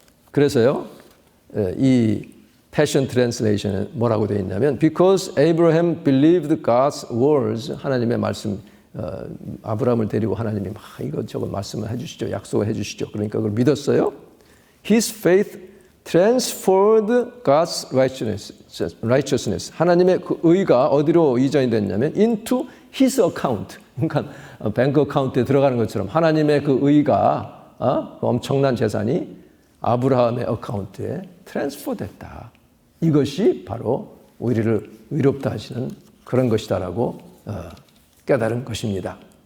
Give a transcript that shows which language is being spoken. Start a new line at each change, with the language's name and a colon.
Korean: 그래서요, 이 Passion Translation은 뭐라고 되어 있냐면
English: Because Abraham believed God's words
Korean: 하나님의 말씀 아브라함을 데리고 하나님이 막 이것저것 말씀을 해주시죠. 약속을 해주시죠. 그러니까 그걸 믿었어요.
English: His faith transferred God's righteousness.
Korean: 하나님의 그 의가 어디로 이전이 됐냐면
English: into his account.
Korean: 그러니까 뱅크 어카운트에 들어가는 것처럼 하나님의 그 의가 그 엄청난 재산이 아브라함의 어카운트에 트랜스퍼 됐다. 이것이 바로 우리를 의롭다 하시는 그런 것이다라고 깨달은 것입니다.